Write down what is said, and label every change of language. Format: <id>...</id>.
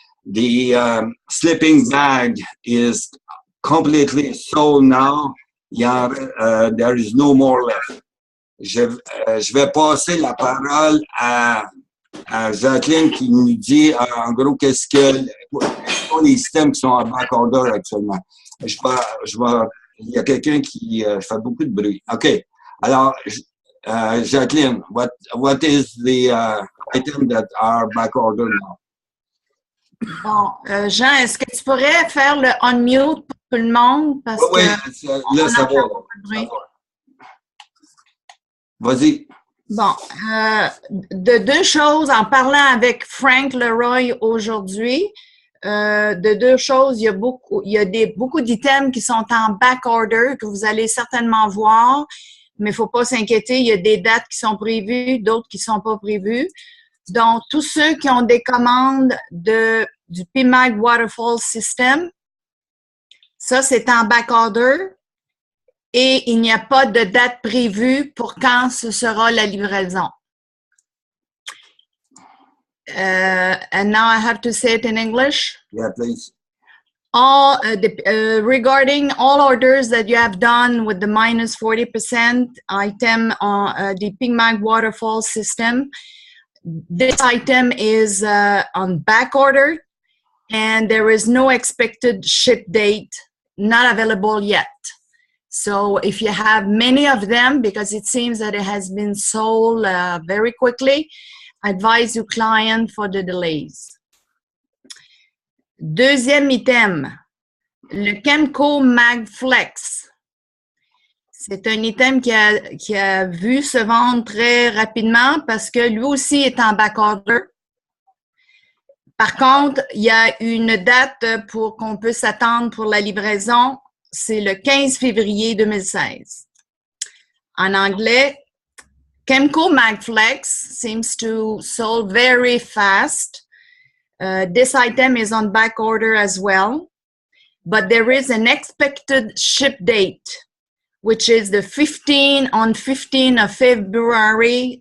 <en>The sleeping bag is completely sold now. There is no more left.</en> <fr>Je vais passer la parole à Jacqueline qui nous dit en gros quels sont les systèmes qui sont en backorder actuellement. Il y a quelqu'un qui fait beaucoup de bruit. OK. Alors,</fr> <en>Jacqueline, what is the item that are backorder now?</en> <fr>Bon, Jean, est-ce que tu pourrais faire le unmute pour tout le monde? Parce oui, que là, ça va. Vas-y. Bon, de 2 choses, en parlant avec Frank Leroy aujourd'hui, de 2 choses, il y a beaucoup d'items qui sont en back order que vous allez certainement voir, mais il ne faut pas s'inquiéter, il y a des dates qui sont prévues, d'autres qui ne sont pas prévues. Donc, tous ceux qui ont des commandes du PMAG Waterfall System, ça, c'est en back order et il n'y a pas de date prévue pour quand ce sera la livraison.</fr> <en>And now I have to say it in English. Yeah, please. Regarding all orders that you have done with the minus 40% item on the PMAG Waterfall System, this item is on back order, and there is no expected ship date, not available yet. So if you have many of them, because it seems that it has been sold very quickly, advise your client for the delays.</en> <fr>Deuxième item, le Kemco MagFlex. C'est un item qui a vu se vendre très rapidement parce que lui aussi est en backorder. Par contre, il y a une date pour qu'on puisse attendre pour la livraison. C'est le 15 février 2016. En anglais,</fr> <en>Kemco MagFlex seems to sold very fast. This item is on back order as well, but there is an expected ship date, which is the 15 of February.</en>